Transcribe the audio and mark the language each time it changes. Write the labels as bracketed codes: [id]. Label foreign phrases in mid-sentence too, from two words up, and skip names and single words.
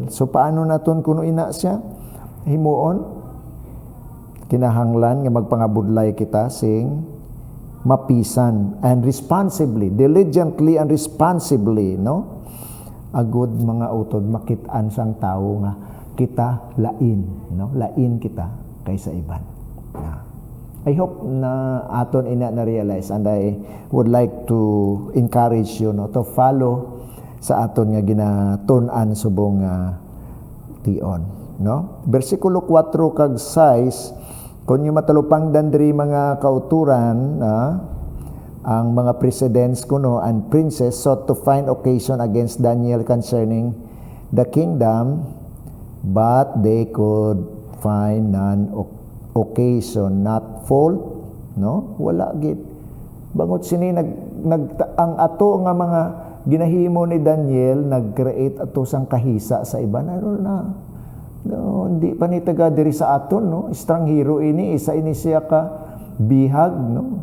[hil] So paano naton kuno ina siya himuon? Kinahanglan nga magpangabudlay kita sing mapisan [en] and responsibly, diligently and responsibly, [hil] no? Agud mga utod makit-an sang tawo nga kita lain, no? [en] Lain kita kaysa iban. I hope [hil] na aton ina na [en] realize, and I would like to encourage you, no, to follow [hil] sa aton nga ginatun-an subong tion, [en] no? [hil] Bersikulo 4 kag 6, kung yung matalupang dandri mga kauturan, ang mga [en] presidents kuno and princes sought to find occasion against Daniel concerning the kingdom, but they could find none occasion, not fault, [hil] no? Wala gid. Bangot sini ang ato nga mga ginahimo ni Daniel, nag-create ato sang kahisa sa iban. No, hindi pa ni taga diri sa aton, no? Estranghero ini, isa ini siya ka bihag, no?